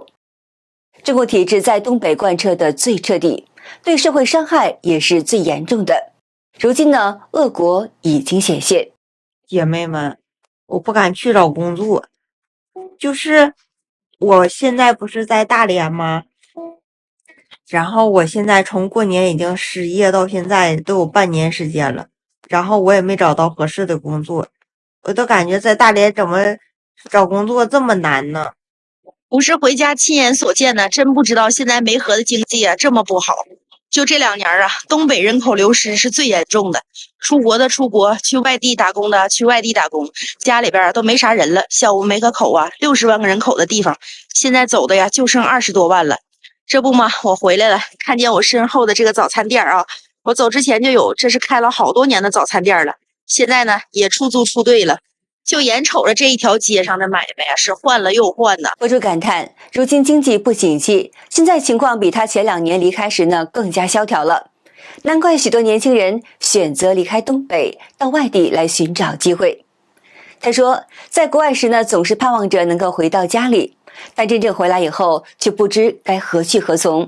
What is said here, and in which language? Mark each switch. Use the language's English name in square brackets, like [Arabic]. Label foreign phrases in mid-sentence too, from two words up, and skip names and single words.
[Chinese] 中共體制在東北貫徹的最徹底，對社會傷害也是最嚴重的。如今呢，惡果已經顯現。姐妹們，我不敢去找工作，就是我現在不是在大連嗎？然後我現在從過年已經失業到現在都有半年時間了， 然後我也沒找到合適的工作，我都感覺在大连怎么找工作这麼難呢？不是回家親眼所見呢，真不知道現在梅河的經濟啊這麼不好。就這2年啊，東北人口流失是最嚴重的，出國的出國，去外地打工的去外地打工，家裡邊都沒啥人了。像我們梅河口啊，60萬個人口的地方，現在走的呀就剩20多萬了。這不嘛，我回來了，看見我身後的這個早餐店啊，我走之前就有，這是開了好多年的早餐店了，現在呢也出租出隊了。就眼瞅着這一條街上的買賣啊，是換了又換呢。博主感嘆，如今經濟不景氣，現在情況比他前2年離開時呢更加蕭條了。難怪許多年輕人選擇離開東北，到外地來尋找機會。他說，在國外時呢，總是盼望着能夠回到家裡，但真正回來以後，卻不知該何去何從。